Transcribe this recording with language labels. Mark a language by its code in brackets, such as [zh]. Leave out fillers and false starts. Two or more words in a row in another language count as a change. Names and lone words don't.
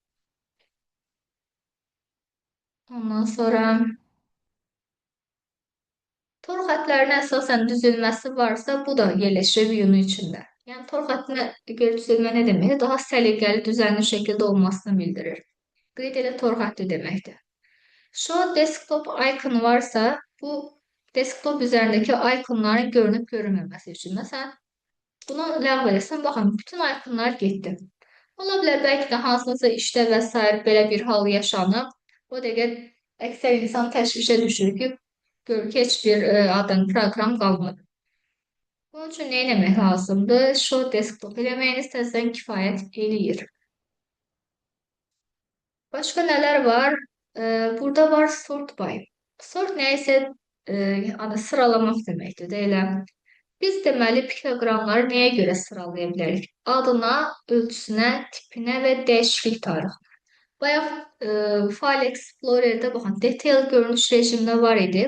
[az] Ondan sonra tor xətlərinə əsasən düzülməsi varsa, bu da yerləşir view-nun içində. Yəni, tor xəttinə görə düzülmə nə deməkdir? Daha səliqəli, düzənli şəkildə olmasını bildirir. Qeyd elə tor xətti deməkdir. [en] Show desktop icon [az] varsa, bu desktop üzərindəki iconların görünüb görünməməsi üçün. Məsələn, bunu ləğv eləsəm, baxın, bütün iconlar getdi. Ola bilər, bəlkə də hansısa işdə və s. belə bir hal yaşanıb. O dəqiqə əksər insan təşvişə düşür ki, gör ki, heç bir proqram qalmadı. Bunun üçün nə etmək lazımdır? [en] Show desktop [az] eləməyiniz təzədən kifayət eləyir. Başqa nələr var? Burada var [en] sort by. [az] Sort nə isə sıralamaq deməkdir, deyiləm. Biz deməli piktoqramları nəyə görə sıralaya bilərik? Adına, ölçüsünə, tipinə və dəyişiklik tarixinə. Bayaq File Explorer'də baxın, detail görünüş rejimində var idi.